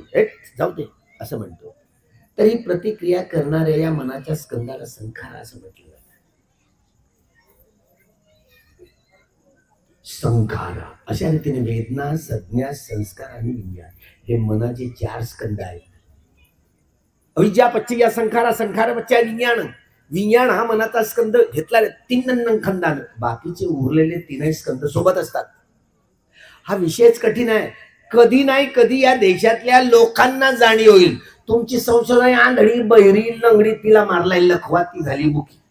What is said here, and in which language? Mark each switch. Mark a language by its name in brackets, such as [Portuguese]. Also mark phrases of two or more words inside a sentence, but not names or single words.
[Marathi] जाऊ दे असं म्हणतो. तर ही प्रतिक्रिया करणाऱ्या या मनाच्या स्कंदाला संखारा असं म्हटलं जातं. संखारा, अशा रीतीने वेदना, संज्ञा, संस्कार आणि विज्ञान हे मनाचे 4 स्कंद आहेत. [Pali] अविद्या पच्चया संखारा, संखार पच्चया विज्ञान. [Marathi] विज्ञान हा मनाचा स्कंद घेतला 3 खंडानं, बाकीचे उरलेले 3 स्कंद सोबत असतात. हा विषयच कठीण आहे. कधी नाही कधी या देशातल्या लोकांना जाणीव होईल. तुमची संशोधन आंधळी, बहिरी, लंगडी, तिला मारलाय लखवा, ती झाली मुखी.